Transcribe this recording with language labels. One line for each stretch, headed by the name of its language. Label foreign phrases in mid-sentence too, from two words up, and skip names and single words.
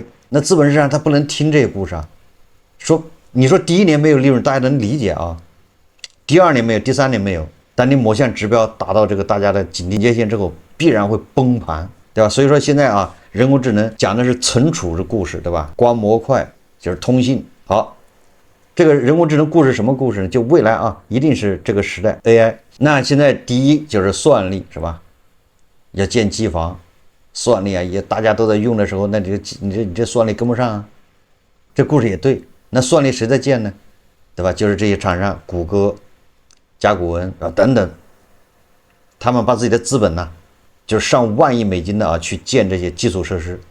Chinese: 那資本市場他不能聽這個故事啊，你說第1年沒有利潤，大家能理解啊，第2年沒有，第3年沒有，但你某項指標達到這個大家的警惕界限之後，必然會崩盤，對吧？所以說現在啊，人工智能講的是存儲的故事，對吧？光模塊就是通信。好，這個人工智能故事什麼故事呢？就未來啊，一定是這個時代 AI。那現在第一就是算力，是吧？要建機房。算力啊，也大家都在用的時候，那你這算力跟不上啊。這故事也對，那算力誰在建呢？對吧？就是這些廠商，谷歌、甲骨文啊等等，他們把自己的資本呢，就是上萬億美金的啊，去建這些基礎設施。